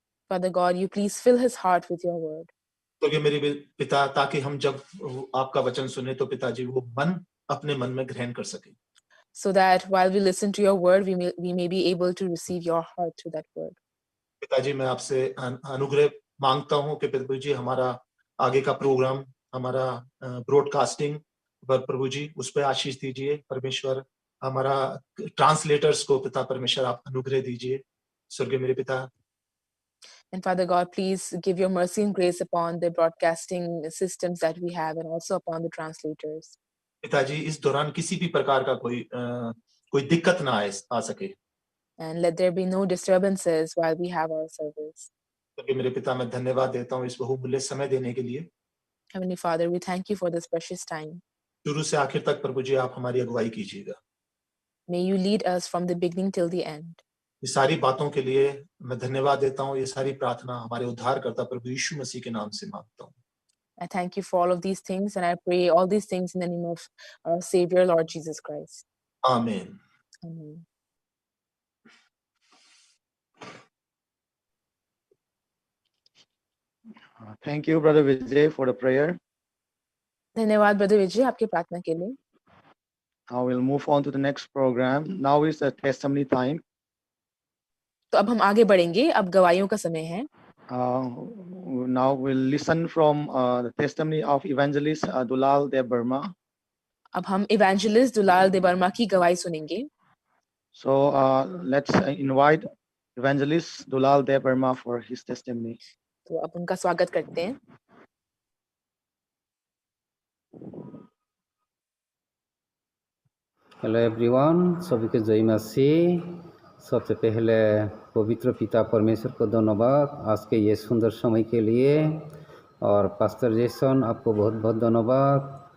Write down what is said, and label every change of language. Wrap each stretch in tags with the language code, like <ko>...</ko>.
<en>Father God, you please fill his heart with your word.</en> <hi>तो ये मेरे पिता, ताकि हम जब आपका वचन सुने तो पिताजी वो मन अपने मन में ग्रहण कर सके।</hi> <en>So that while we listen to your word, we may be able to receive your heart through that word.</en> <hi>पिताजी मैं आपसे अनुग्रह मांगता हूँ कि प्रभु जी हमारा आगे का प्रोग्राम, हमारा ब्रॉडकास्टिंग पर प्रभु जी उस पर आशीष दीजिए। परमेश्वर हमारा ट्रांसलेटर्स को पिता परमेश्वर आप अनुग्रह दीजिए। स्वर्गीय मेरे पिता,</hi> <en>And Father God, please give your mercy and grace upon the broadcasting systems that we have and also upon the translators.</en> <hi>पिताजी इस दौरान किसी भी प्रकार का कोई दिक्कत ना आ सके।</hi> <en>And let there be no disturbances while we have our service.</en> <hi>क्योंकि मेरे पिता मैं धन्यवाद देता हूँ इस बहुमूल्य समय देने के लिए।</hi> <en>Heavenly Father, we thank you for this precious time.</en> <hi>शुरू से आखिर तक प्रभु जी आप हमारी अगुवाई कीजिएगा।</hi> <en>May you lead us from the beginning till the end.</en> <hi>ये सारी बातों के लिए मैं धन्यवाद देता हूँ। ये सारी प्रार्थना हमारे उद्धारकर्ता प्रभु यीशु मसीह के नाम से मांगता हूँ।</hi> <en>I thank you for all of these things, and I pray all these things in the name of our Savior, Lord Jesus Christ.</en> <hi>आमीन।</hi> <en>Amen. Thank you, Brother Vijay, for the prayer.</en> <hi>धन्यवाद brother विजय आपके प्रार्थना के लिए।</hi> <en>Now we'll move on to the next program. Now is the testimony time.</en> <hi>तो अब हम आगे बढ़ेंगे, अब गवाहियों का समय है।</hi> <en>Now we'll listen from the testimony of evangelist Dulal Dev Burma.</en> <hi>अब हम इवेंजलिस्ट दुलाल दे बर्मा की गवाही सुनेंगे।</hi> <en>So let's invite evangelist Dulal Dev Burma for his testimony.</en> <hi>तो अब उनका स्वागत करते हैं।</hi> <en>hello everyone,</en> <hi>सभी को जय मसीह। सबसे पहले पवित्र पिता परमेश्वर को धन्यवाद आज के ये सुंदर समय के लिए, और पास्टर जेसन आपको बहुत बहुत धन्यवाद।</hi>